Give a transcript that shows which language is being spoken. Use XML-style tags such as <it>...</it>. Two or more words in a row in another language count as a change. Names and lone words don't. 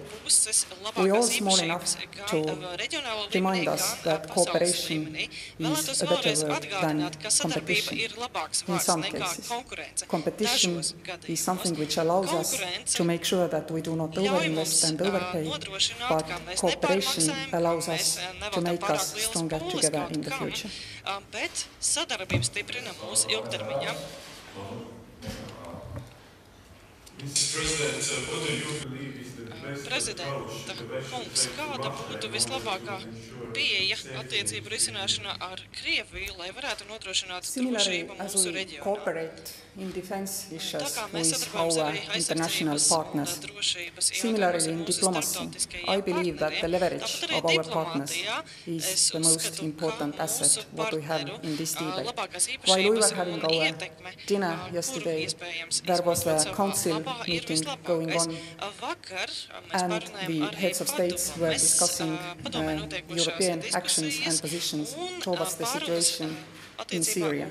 <en>We are all small enough to remind us that cooperation is a better word than competition in some cases. Competition is something which allows us to make sure that we do not overinvest and overpay, but cooperation allows us to make us stronger together in the future.</en> <lv>Bet sadarbība stiprina mūsu ilgtermiņā. Prezidenta kungs, kāda būtu vislabākā pieeja attiecību risināšanā ar Krieviju, lai varētu nodrošināt drošību mūsu reģionā?</lv> <en>In defense issues with our international partners. Similarly, in diplomacy, I believe that the leverage of our partners is the most important asset what we have in this debate. While we were having our dinner yesterday, there was a council meeting going on, and the heads of states were discussing European actions and positions towards the situation in Syria.</en>